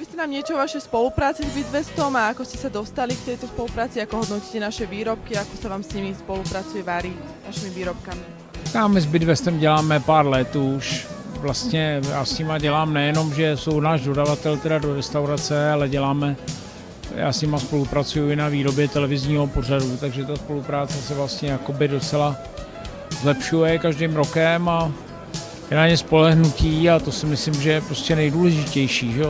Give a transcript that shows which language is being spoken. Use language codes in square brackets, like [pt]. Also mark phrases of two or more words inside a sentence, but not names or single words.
[sk] niečo o vašej spolupráci s Bit200 a ako ste sa dostali k tejto spolupráci, ako hodnotíte naše výrobky, ako se vám s nimi spolupracuje, varí našimi výrobkami? [cs] My s Bit200 děláme pár let už. Vlastně já s nima dělám nejenom, že jsou náš dodavatel teda do restaurace, ale já s nima spolupracuju i na výrobě televizního pořadu, takže ta spolupráce se vlastně jakoby docela zlepšuje každým rokem a je na ně spolehnutí a to si myslím, že je prostě nejdůležitější, že jo?